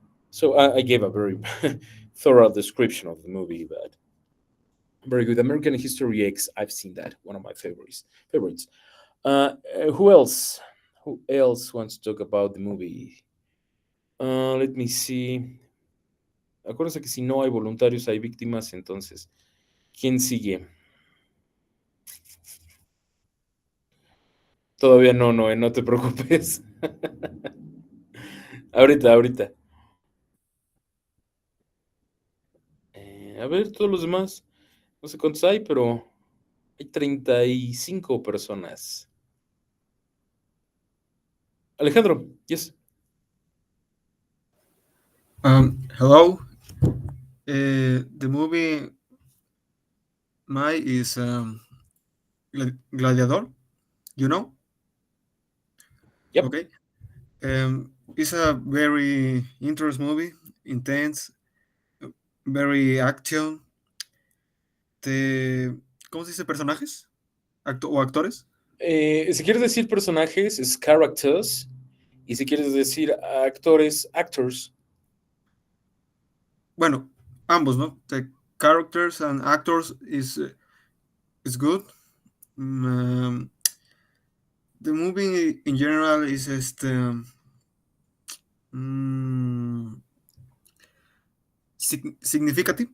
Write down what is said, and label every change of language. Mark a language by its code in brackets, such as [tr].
[en] So I gave a very thorough description of the movie, but very good. American History X. I've seen that. One of my favorites. Favorites. Who else? Who else wants to talk about the movie? Let me see. [es] Acuérdense que si no hay voluntarios, hay víctimas. Entonces, ¿quién sigue? Todavía no, no, no te preocupes. Ahorita, ahorita. A ver, todos los demás. No sé cuántos hay, pero hay 35 personas. [en] Alejandro, yes. Hello. The movie my is Gladiador. You know? Yep. Okay. It's a very interesting movie, intense, very action. [es] ¿Cómo se dice personajes? O actores. Si quieres decir personajes, es characters. Y si quieres decir actores, actors. Bueno, ambos, ¿no? [en] The characters and actors is good. Um, the movie in general is mm, significativo.